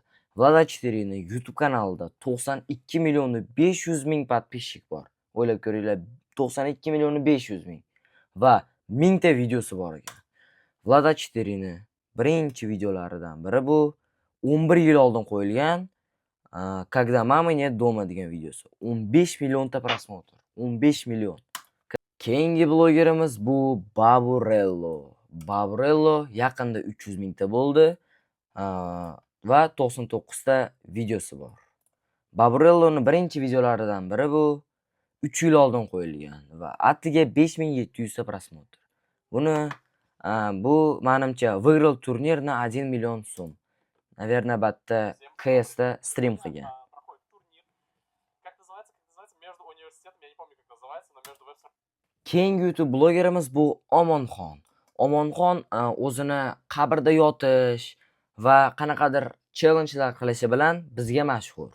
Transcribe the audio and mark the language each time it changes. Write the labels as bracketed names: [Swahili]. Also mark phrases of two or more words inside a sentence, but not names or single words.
[Uzbek] Vlad A4ning YouTube kanalida 92.500.000 podpishchik bor. O'ylab ko'ringlar, 92.500.000 va 1000 ta videosi bor ekan. Vlad A4ning birinchi videolaridan biri bu 11 yil oldin qo'yilgan "Когда мама нет дома" degan videosi. 15 million ta prosmotr. 15 million. Keyingi blogerimiz bu Baburello. Baburello yaqinda 300.000 ta bo'ldi va 99 ta videosi bor. Baburelloning birinchi videolaridan biri bu 3 yil oldin qo'yilgan va atiga 5700 ta prosmotr. Bu menimcha [Russian] выиграл турнир на 1 million so'm. [Uzbek] Наверное, batta KSda stream qilgan. Keyingi YouTube blogerimiz bu Omonxon. Omonxon o'zini qabrda yotish va qanaqadir challengelar qilishi bilan bizga mashhur.